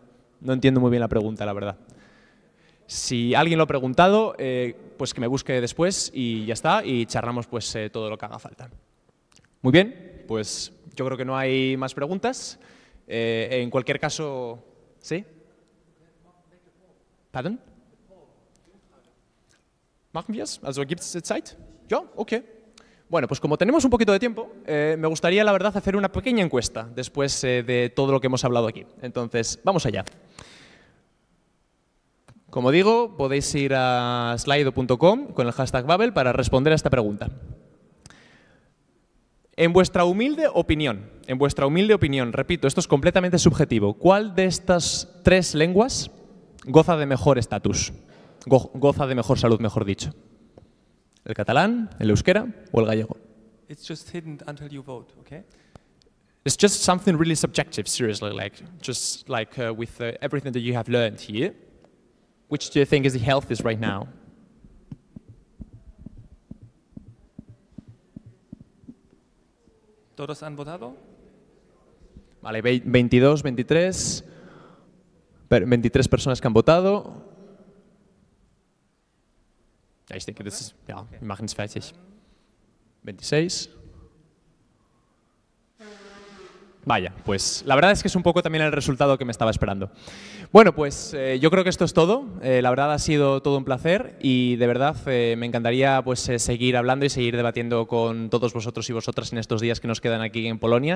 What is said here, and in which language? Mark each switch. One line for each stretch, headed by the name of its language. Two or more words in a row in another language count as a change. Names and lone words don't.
Spanish: No entiendo muy bien la pregunta, la verdad. Si alguien lo ha preguntado, pues que me busque después y ya está, y charlamos pues todo lo que haga falta. Muy bien, pues yo creo que no hay más preguntas. En cualquier caso, ¿sí? ¿Pardon?
German: ¿Machen wir es? Also gibt es Zeit?
Spanish: ¿Yo? Ok. Bueno, pues como tenemos un poquito de tiempo, me gustaría, la verdad, hacer una pequeña encuesta después de todo lo que hemos hablado aquí. Entonces, vamos allá. Como digo, podéis ir a slido.com con el hashtag Babel para responder a esta pregunta. En vuestra humilde opinión, repito, esto es completamente subjetivo, ¿cuál de estas tres lenguas goza de mejor estatus? Goza de mejor salud, mejor dicho. ¿El catalán, el euskera o el gallego?
English: It's just hidden until you vote, okay? It's just something really subjective, seriously, with everything that you have learned here. Which do you think is the healthiest right now?
Spanish: ¿Todos han votado? Vale, 22, 23 personas que han votado.
German: Ja, ich denke, das ist, ja, wir machen es fertig.
Spanish: 26. Vaya, pues la verdad es que es un poco también el resultado que me estaba esperando. Bueno, pues yo creo que esto es todo. La verdad ha sido todo un placer y de verdad me encantaría pues seguir hablando y seguir debatiendo con todos vosotros y vosotras en estos días que nos quedan aquí en Polonia.